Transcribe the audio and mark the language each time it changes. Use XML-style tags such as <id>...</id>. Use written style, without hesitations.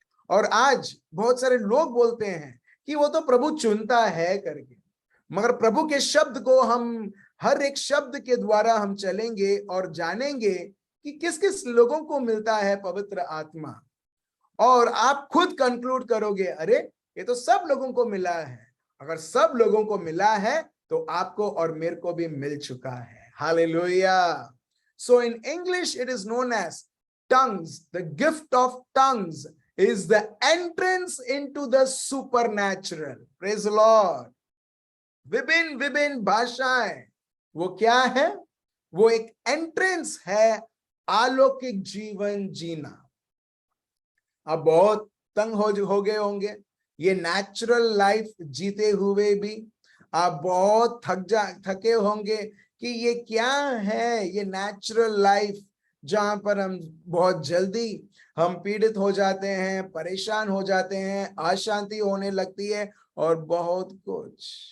<hi>और आज बहुत सारे लोग बोलते हैं कि वो तो प्रभु चुनता है करके, मगर प्रभु के शब्द को हम हर एक शब्द के द्वारा हम चलेंगे और जानेंगे कि किस किस लोगों को मिलता है पवित्र आत्मा, और आप खुद कंक्लूड करोगे, अरे ये तो सब लोगों को मिला है। अगर सब लोगों को मिला है तो आपको और मेरे को भी मिल चुका है।</hi> <en>Hallelujah. So in English it is known as tongues. The gift of tongues is the entrance into the supernatural. Praise the Lord.</en> <hi>विभिन्न विभिन्न भाषाएं वो क्या है? वो एक एंट्रेंस है अलौकिक जीवन जीना। अब बहुत तंग हो गए होंगे ये नेचुरल लाइफ जीते हुए भी, आप बहुत थके होंगे कि ये क्या है ये नेचुरल लाइफ, जहां पर हम बहुत जल्दी हम पीड़ित हो जाते हैं, परेशान हो जाते हैं, अशांति होने लगती है और बहुत कुछ।</hi>